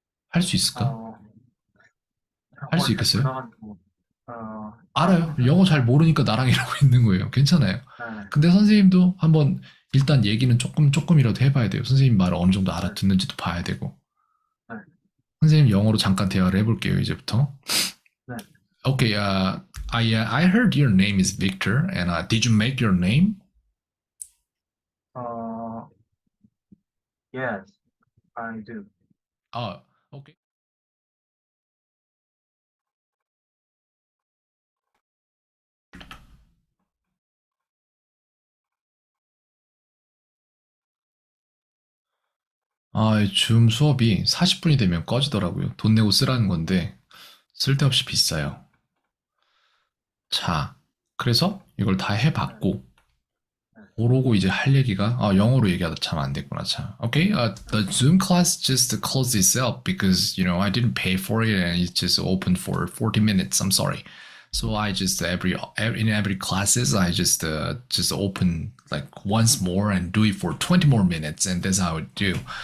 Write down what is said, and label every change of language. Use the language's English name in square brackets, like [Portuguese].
[Korean] 할 수 있을까? 할 수 있겠어요? 그래가지고, 알아요. 영어 잘 모르니까 나랑 이러고 있는 거예요. 괜찮아요. 네. 근데 선생님도 한번 일단 얘기는 조금이라도 해봐야 돼요. 선생님 말을 어느 정도 알아듣는지도 봐야 되고. 네. 선생님 영어로 잠깐 대화를 해볼게요. 이제부터. 네. [English] Okay, I heard your name is Victor, and did you make your name? Yes, I do. Okay. [Korean] 줌 수업이 40분이 되면 꺼지더라고요. 돈 내고 쓰라는 건데 쓸데없이 비싸요. 자, 그래서 이걸 다 해봤고 그러고 이제 할 얘기가 영어로 얘기하다 참 안 됐구나 참. [English] Okay, the Zoom class just closed itself because I didn't pay for it and it just opened for 40 minutes. I'm sorry. So I just in every classes I just open like once more and do it for 20 more minutes and that's how I do.